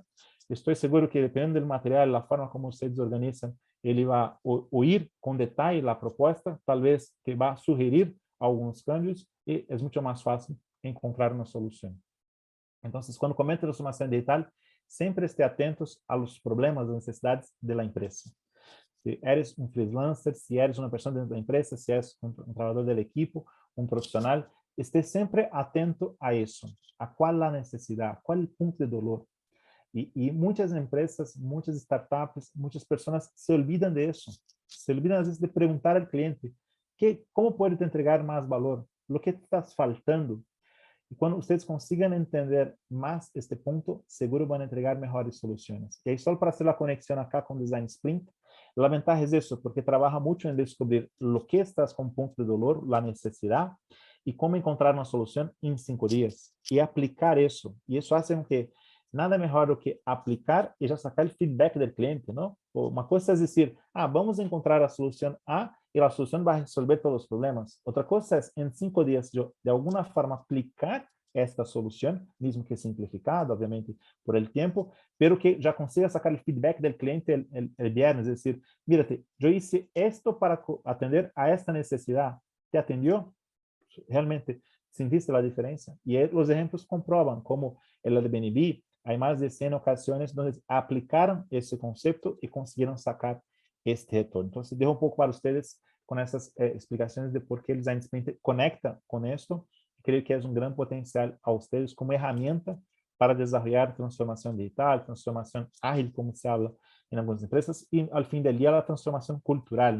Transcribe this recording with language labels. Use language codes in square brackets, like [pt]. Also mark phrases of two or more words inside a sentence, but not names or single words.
[pt] Estou seguro que, dependendo do material, da forma como vocês organizam, ele vai ouvir com detalhe a proposta, talvez que vá sugerir alguns cambios e é muito mais fácil encontrar uma solução. Então, quando comenta transformação digital, sempre esteja atentos aos problemas, às necessidades da empresa. Se eres um freelancer, se eres uma pessoa dentro da empresa, se és um trabalhador da equipe, um profissional, esteja sempre atento a isso, a qual a necessidade, qual o ponto de dolor. [es] Y muchas empresas, muchas startups, muchas personas se olvidan de eso. Se olvidan a veces de preguntar al cliente, ¿cómo puedo te entregar más valor? ¿Lo que te estás faltando? Y cuando ustedes consigan entender más este punto, seguro van a entregar mejores soluciones. Y ahí solo para hacer la conexión acá con Design Sprint, la ventaja es eso, porque trabaja mucho en descubrir lo que estás con punto de dolor, la necesidad, y cómo encontrar una solución en 5 días. Y aplicar eso. Y eso hace con que [pt] nada melhor do que aplicar e já sacar o feedback do cliente, não? Uma coisa é dizer, vamos encontrar a solução A e a solução vai resolver todos os problemas. Outra coisa é, em 5 dias, de alguma forma aplicar esta solução, mesmo que simplificada, obviamente, [es] por el [pt] tempo, pero que já consiga sacar o feedback do cliente [es] el viernes, es decir, mírate, [pt] eu [es] hice esto [pt] para atender a esta necessidade, [es] ¿te atendió? [pt] Realmente, ¿sentiste a diferença? E os exemplos comprovam, [es] como el Airbnb, hay más de 100 ocasiones donde aplicaron ese concepto y consiguieron sacar este retorno. Entonces, dejo un poco para ustedes con esas explicaciones de por qué el Design Sprint conecta con esto. Creo que es un gran potencial a ustedes como herramienta para desarrollar transformación digital, transformación ágil, como se habla en algunas empresas, y al fin del día la transformación cultural, ¿no?